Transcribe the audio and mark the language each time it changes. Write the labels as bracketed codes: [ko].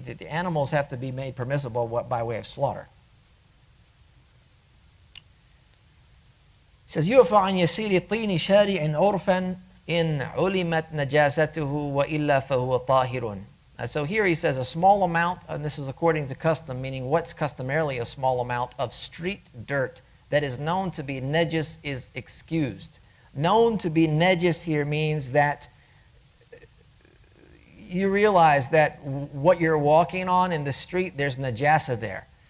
[en] The animals have to be made permissible by way of slaughter. He says, [ar] يُعْفَى عَنْ يَسِيرِ الطِّينِ شَارِعٍ عُرْفًا إِنْ عُلِمَتْ نَجَاسَتُهُ وَإِلَّا فَهُوَ طَاهِرٌ. [en] So here he says a small amount, and this is according to custom, meaning what's customarily a small amount of street dirt that is known to be najas is excused. Known to be najas here means that you realize that what you're walking on in the street, there's najasa there.